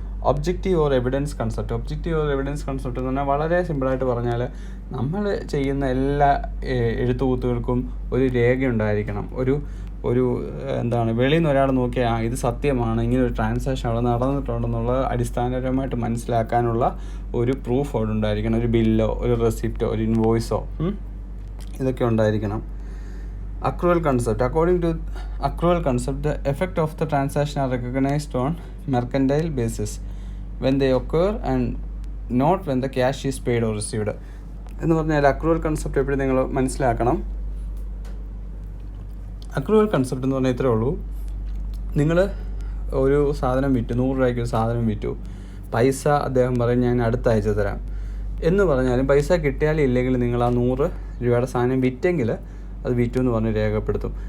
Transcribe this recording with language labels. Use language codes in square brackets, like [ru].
[ml] Objective or evidence concept. Objective or evidence concept എന്ന് പറഞ്ഞാൽ വളരെ സിമ്പിളായിട്ട് പറഞ്ഞാൽ, നമ്മൾ ചെയ്യുന്ന എല്ലാ എഴുത്തുകൂത്തുകൾക്കും ഒരു രേഖയുണ്ടായിരിക്കണം. ഒരു എന്താണ്, വെളിയിൽ നിന്ന് ഒരാൾ നോക്കിയാൽ ഇത് സത്യമാണ്, ഇങ്ങനെ ഒരു ട്രാൻസാക്ഷൻ അവിടെ നടന്നിട്ടുണ്ടെന്നുള്ള അടിസ്ഥാനപരമായിട്ട് മനസ്സിലാക്കാനുള്ള ഒരു പ്രൂഫ് അവിടെ ഉണ്ടായിരിക്കണം. ഒരു ബില്ലോ, ഒരു റെസിപ്റ്റോ, ഒരു ഇൻവോയ്സോ, ഇതൊക്കെ ഉണ്ടായിരിക്കണം. [en] Accrual concept. According to accrual concept, the effect of the transaction are recognized on mercantile basis when they occur and not when the cash is paid or received. [ml] എന്ന് പറഞ്ഞാൽ അക്രൂവൽ കൺസെപ്റ്റ് എപ്പോഴും നിങ്ങൾ മനസ്സിലാക്കണം. അക്രൂവൽ കൺസെപ്റ്റ് എന്ന് പറഞ്ഞാൽ ഇത്രേ ഉള്ളൂ. നിങ്ങൾ ഒരു സാധനം വിറ്റു, 100 രൂപയ്ക്ക് ഒരു സാധനം വിറ്റു. പൈസ അദ്ദേഹം പറയും ഞാൻ അടുത്ത ആഴ്ച തരാം എന്ന് പറഞ്ഞാലും പൈസ കിട്ടിയാലും ഇല്ലെങ്കിൽ നിങ്ങൾ ആ 100 രൂപയുടെ സാധനം വിറ്റെങ്കിൽ അത് വിറ്റു എന്ന് പറഞ്ഞ് രേഖപ്പെടുത്തും.